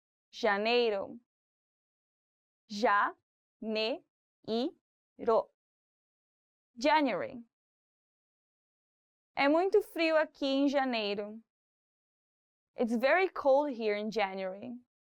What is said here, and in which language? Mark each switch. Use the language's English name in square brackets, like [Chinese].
[Portuguese] Janeiro, janeiro, January. É muito frio aqui em janeiro. [English] It's very cold here in January.